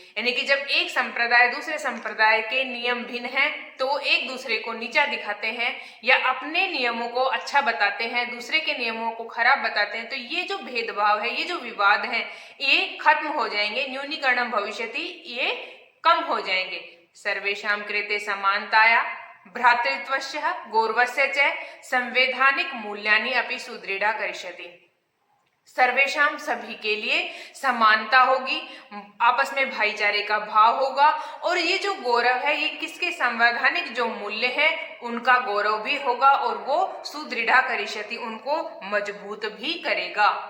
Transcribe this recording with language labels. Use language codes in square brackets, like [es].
[hi] यानी कि जब एक संप्रदाय दूसरे संप्रदाय के नियम भिन्न हैं तो वो एक दूसरे को नीचा दिखाते हैं या अपने नियमों को अच्छा बताते हैं, दूसरे के नियमों को खराब बताते हैं, तो ये जो भेदभाव है, ये जो विवाद है, ये खत्म हो जाएंगे। [sa] न्यूनीकरणम भविष्यति, [hi] ये कम हो जाएंगे। [sa] सर्वेषां कृते समानताया भ्रातृत्वस्य गौरवस्य च संवैधानिक मूल्यानि अपि सुदृढ़ा करिष्यति। [hi] सर्वेशाम सभी के लिए समानता होगी, आपस में भाईचारे का भाव होगा, और ये जो गौरव है ये किसके संवैधानिक जो मूल्य है उनका गौरव भी होगा, और वो [sa] सुदृढ़ा करिष्यति, [hi] उनको मजबूत भी करेगा।